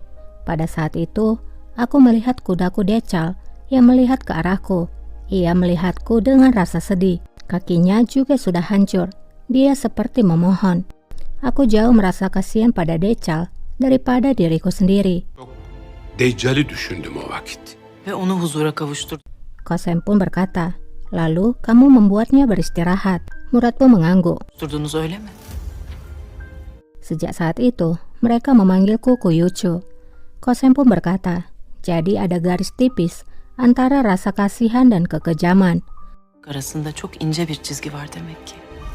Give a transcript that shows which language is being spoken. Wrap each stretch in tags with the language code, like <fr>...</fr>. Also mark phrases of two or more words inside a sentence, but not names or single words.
<id>Pada saat itu, aku melihat kudaku Decal yang melihat ke arahku. Ia melihatku dengan rasa sedih. Kakinya juga sudah hancur. Dia seperti memohon. Aku jauh merasa kasihan pada Decal daripada diriku sendiri."</id> <tr>Deccal'i düşündüm o vakit. Ve onu huzura kavuşturdum.</tr> <id>Kosem pun berkata, "Lalu kamu membuatnya beristirahat." Murad pun mengangguk.</id> <tr>Durdunuz öyle mi?</tr> <id>Sejak saat itu, mereka memanggilku Kuyucu. Kosem pun berkata, "Jadi ada garis tipis antara rasa kasihan dan kekejaman."</id> <tr>Arasında çok ince bir çizgi var demek ki.</tr>